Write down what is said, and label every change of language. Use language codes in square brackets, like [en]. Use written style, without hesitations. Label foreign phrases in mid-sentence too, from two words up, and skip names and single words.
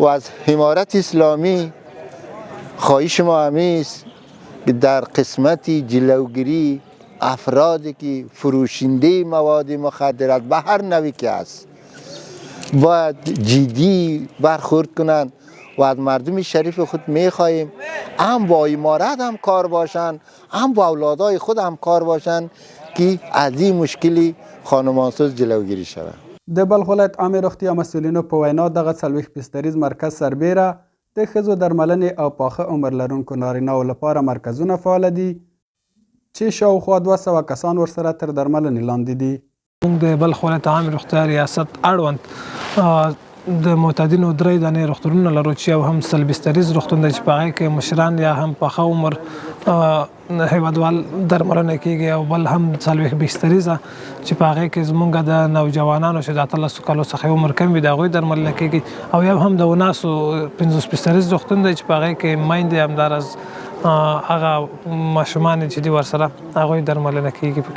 [fa] از امارت اسلامی خواهش ما همی است که در قسمت جلوگیری افرادی که فروشنده مواد مخدرات به هر نوعی که است باید جدی برخورد کنند و از مردم شریف خود میخواهیم هم با امارت هم کار باشند هم با اولادای خود هم کار باشند که از این مشکلی خانمانسوز جلوگیری شود. [ps] د بلخ ولایت عامې روغتیا مسؤلینو په وینا دغه 40 بستریز مرکز سربیره د ښځو درملنې او پاخه عمر لرونکو نارینه‌و لپاره مرکزونه فعال دي چې شاوخوا 200 کسان ورسره تر درملنې لاندې دي. موږ د بلخ ولایت عامې روغتیا ریاست اړوند د معتادینو 3 دانې روغتونونه لرو چې یو هم 40 بستریز روغتون دی چې په هغې کې مشران یا هم پاخه عمر هیوادوال درملنه کیږي او بل هم 40 بستریزه چې په هغې کې زموږ د نوجوانانو چې د 18 کالو څخه عمر کم وي د هغوی درملنه کیږي او یو هم د وناسو 50 بستریز روغتون دی چې په هغې کې میندې همداراز هغه ماشومان چې دي ورسره هغوی درملنه کیږي پکې.